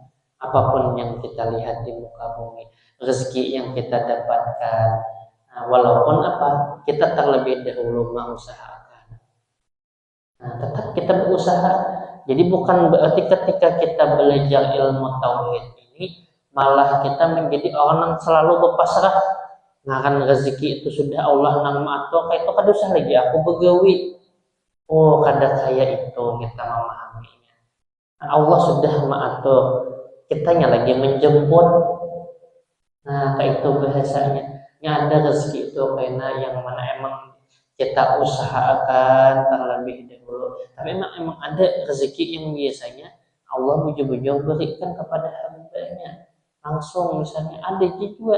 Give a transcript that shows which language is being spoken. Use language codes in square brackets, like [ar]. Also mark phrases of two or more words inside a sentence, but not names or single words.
[id] Apapun yang kita lihat di muka bumi, rezeki yang kita dapatkan, walaupun apa, kita terlebih dahulu mengusahakan. Tetap kita berusaha. Jadi bukan berarti ketika kita belajar ilmu tauhid ini malah kita menjadi orang yang selalu berpasrah. [bjn] Nah kan rezeki itu sudah Allah nang maatur, itu kada usah lagi aku begawi. Oh kada kaya itu kita memahaminya. [id] Allah sudah maatur, kitanya lagi menjemput. Nah kayak itu bahasanya. Yang ada rezeki itu karena yang mana emang kita usahakan terlebih dahulu. Tapi emang ada rezeki yang biasanya Allah bujur-bujur berikan kepada hambanya langsung, misalnya ada juga.